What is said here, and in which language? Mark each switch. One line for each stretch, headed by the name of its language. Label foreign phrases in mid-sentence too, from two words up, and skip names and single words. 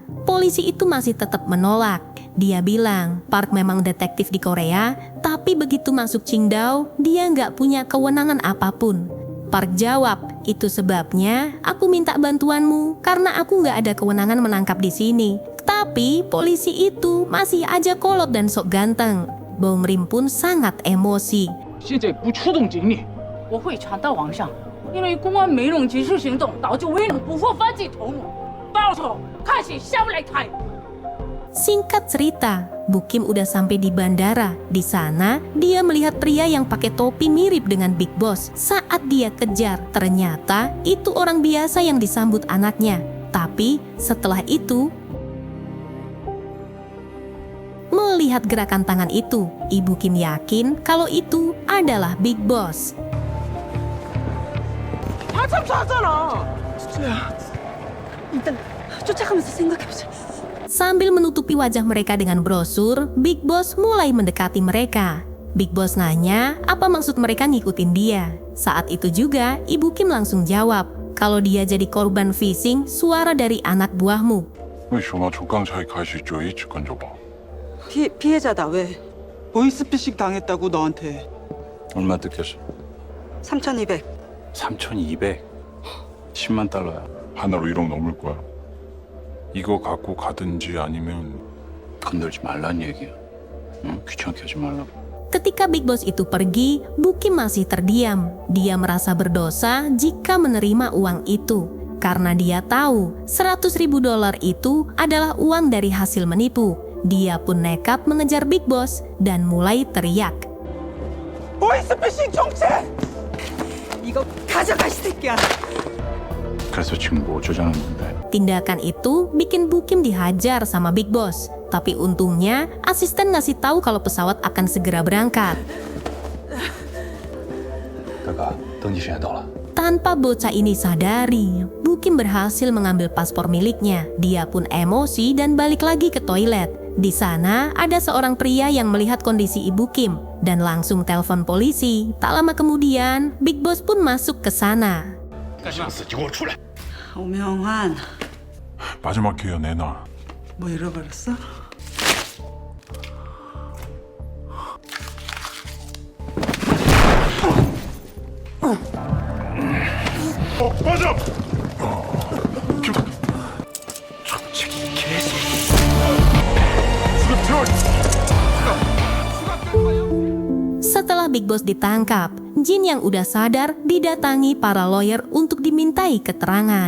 Indonesian: Polisi itu masih tetap menolak. Dia bilang Park memang detektif di Korea, tapi begitu masuk Qingdao, dia nggak punya kewenangan apapun. Park jawab, itu sebabnya aku minta bantuanmu karena aku nggak ada kewenangan menangkap di sini. Tapi polisi itu masih aja kolot dan sok ganteng. Bongrim pun sangat emosi.
Chinese: 现在不出动警力，我会传到网上， 因为公安没能及时行动，导致未能捕获犯罪头目，报仇看谁下不来台。
Indonesian: Singkat cerita, Bukim udah sampai di bandara. Di sana, dia melihat pria yang pakai topi mirip dengan Big Boss. Saat dia kejar, ternyata itu orang biasa yang disambut anaknya. Tapi setelah itu, melihat gerakan tangan itu, Ibu Kim yakin kalau itu adalah Big Boss.
Korean: 한참 잤잖아. 진짜야. 일단 쫓아가면서 생각해보자.
Indonesian: Sambil menutupi wajah mereka dengan brosur, Big Boss mulai mendekati mereka. Big Boss nanya apa maksud mereka ngikutin dia. Saat itu juga, Ibu Kim langsung jawab kalau dia jadi korban phishing suara dari anak buahmu.
Korean: 왜 전화 족강차에 갈 수 있죠? 이 주권 줘봐. 피해자다 왜? 보이스피싱 당했다고 너한테. 얼마 뜯겼어? 3,200. 3,200. 10만 달러야. 하나로 1억 넘을 거야. 이거 갖고 가든지 아니면 건들지 말란 얘기야. 응? 귀찮게 하지 말라고.
Indonesian: Ketika Big Boss itu pergi, Bukim masih terdiam. Dia merasa berdosa jika menerima uang itu. Karena dia tahu $100.000 itu adalah uang dari hasil menipu. Dia pun nekat mengejar Big Boss dan mulai teriak.
Korean: 보이스피싱 정체! 이거 가져가 이 새끼야. 그래서 지금 뭐 어쩌자는 건데?
Indonesian: Tindakan itu bikin Bukim dihajar sama Big Boss. Tapi untungnya, asisten ngasih tahu kalau pesawat akan segera berangkat.
Chinese: 哥哥，登机时间到了。
Indonesian: Tanpa bocah ini sadari, Bukim berhasil mengambil paspor miliknya. Dia pun emosi dan balik lagi ke toilet. Di sana ada seorang pria yang melihat kondisi Ibu Kim dan langsung telepon polisi. Tak lama kemudian, Big Boss pun masuk ke sana.
Korean: 오명환, 마지막 기회 내놔. 뭐 잃어버렸어? 맞아.
Indonesian: Setelah Big Boss ditangkap, Jin yang udah sadar didatangi para lawyer untuk dimintai keterangan.